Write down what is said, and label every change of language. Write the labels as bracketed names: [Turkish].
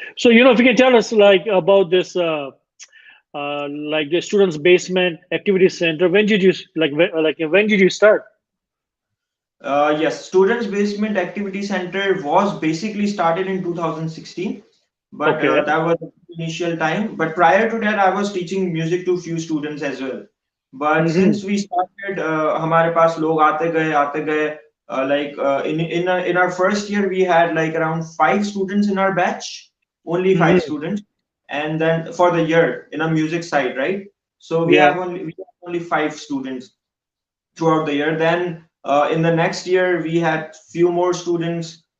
[English] So if you can tell us like about this, like the students' basement activity center. When did you when did you start? Yes, Students Basement Activity Center was basically started in 2016, but that was the initial time. But prior to that, I was teaching music to few students as well. But since we started, [Hindi] हमारे पास लोग आते गए. [English] In our first year, we had like around 5 students in our batch, only 5 students, and then for the year in a music side, right? So we have only 5 students throughout the year. Then in the next year, we had few more students.